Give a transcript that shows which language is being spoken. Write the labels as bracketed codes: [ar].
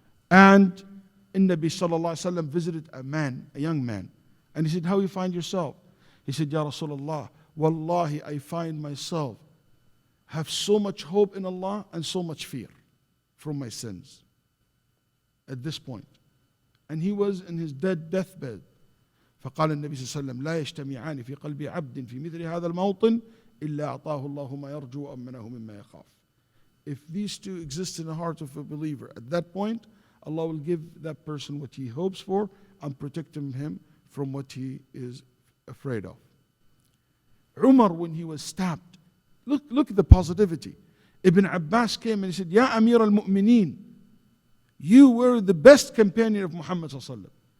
[en] And Nabi Sallallahu Alaihi Wasallam visited a young man. And he said, how you find yourself? He said, Ya Rasulullah, Wallahi, I find myself have so much hope in Allah and so much fear from my sins at this point. And he was in his deathbed. [ar] فقال النبي صلى الله عليه وسلم لا يجتمعان في قلب عبد في مثل هذا الموطن إلا أعطاه الله ما يرجو وأمنه مما يخاف. [en] If these two exist in the heart of a believer, at that point, Allah will give that person what he hopes for and protect him from what he is afraid of. Umar, when he was stabbed, look at the positivity. Ibn Abbas came and he said, Ya Amir al-Mu'mineen, you were the best companion of Muhammad sallallahu alaihi wasallam.